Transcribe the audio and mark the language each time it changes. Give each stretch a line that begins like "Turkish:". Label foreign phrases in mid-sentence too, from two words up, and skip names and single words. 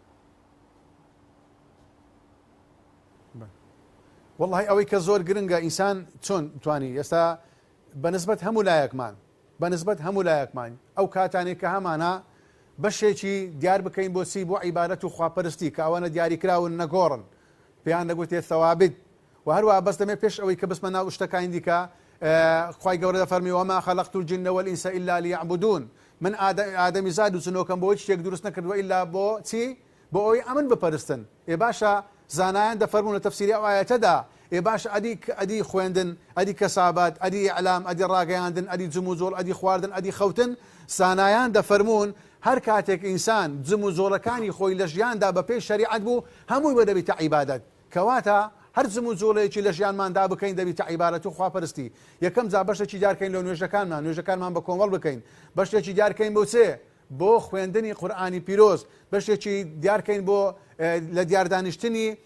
Central Kurdish: والله ئەوەی کە زۆر گرنگە ئینسان چۆن توانی ئێستا بەنسبەت هەموو لایەکمان ئەو کاتانێک کە هەمانە بەشێکی دیار بکەین بۆ چی بۆ عیبادەت و خواپەرستی کە ئەوانە دیاریکراون نەگۆڕن پێیان دەگوتێت ثەوابت و هەروە بەس دەمێ پێش ئەوەی کە بسمە ناو شتەکانی دیکە خوای گەورە دەفەرمی
Arabic: وما خەلەقت الجن والئینس إلا لیعبدون
Central Kurdish: من ئادەمی زاد و جنۆکەم بۆ هیچ شتێک دروست نەکردووە ئیلا بۆ چی بۆ ئەوەی ئەمن بپەرستن ئێ باشە زانایان دەفەرمون لە تەفسیری ئەو ئایەتەدا ئێ باش ئەدی خوێندن ئەدی کەسابەت ئەدی ئیعلام ئەدی ڕاگەیاندن ئەدی جم و جۆڵ ئەدی خواردن ئەدی خەوتن زانایان دەفەرمون هەر کاتێک ئینسان جم و جۆڵەکانی خۆی لە ژیاندا بە پێی شەریعەت بوو هەمووی بە دەبێتە عیبادەت کەواتە هەر جم و جۆڵەیەکی لە ژیانماندا بکەین دەبێتە عیبادەت و خواپەرستی یەکەم جا بەشێکی دیارکەین لە نوێژەکانمان بە کۆمەڵ بکەین بەشێکی دیارکەین بۆ چێ بۆ خوێندنی قورئانی پیرۆز بەشێکی دیارکەین بۆ لە دیاردانیشتنی